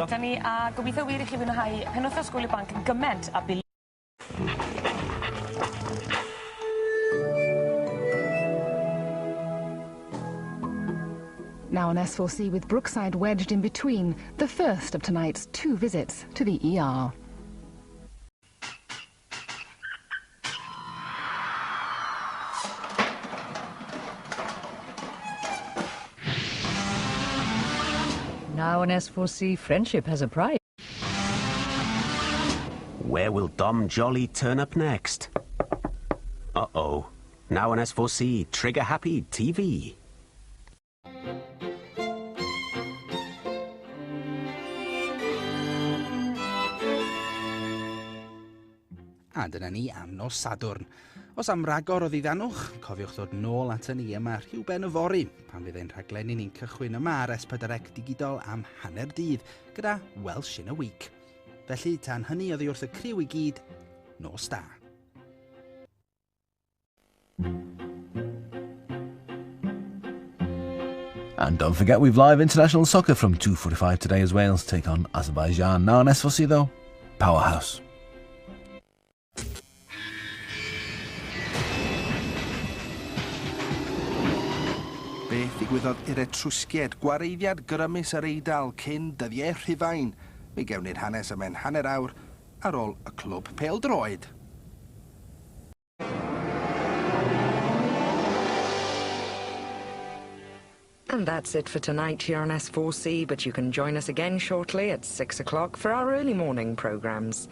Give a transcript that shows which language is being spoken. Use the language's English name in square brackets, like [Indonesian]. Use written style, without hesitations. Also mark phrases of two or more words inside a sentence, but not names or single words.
[Welsh] Da ni, a gobeithio wir I chi fwynhau penwythnos Gwyl y Banc yn gyment a bil... [English] Now on S4C with Brookside wedged in between, the first of tonight's 2 visits to the ER. Now on S4C, friendship has a price. Where will Dom Jolly turn up next? Uh-oh. Now on S4C, Trigger Happy TV. [Welsh] A dyna ni am nos Sadwrn. Os am ragor o ddiddanwch, cofiwch ddod nôl at ni yma rhyw ben y fori, pan fydd ein rhaglenni ni'n cychwyn yma ar S4C Digidol am hanner dydd, gyda Welsh in a Week. Felly, tan hynny oddi wrth y criw I gyd, nos da. [English] And don't forget we've live international soccer from 2:45 today as Wales take on Azerbaijan. Now on S4C though, Powerhouse. [Welsh] Beth ddigwyddodd i'r Etrwsgiaid, gwareiddiad grymus yr Eidal cyn dyddiau Rhufain. Mi gewn ni'r hanes yma'n hanner awr ar ôl y clwb pêl-droed. [English] And that's it for tonight here on S4C, but you can join us again shortly at 6 o'clock for our early morning programmes.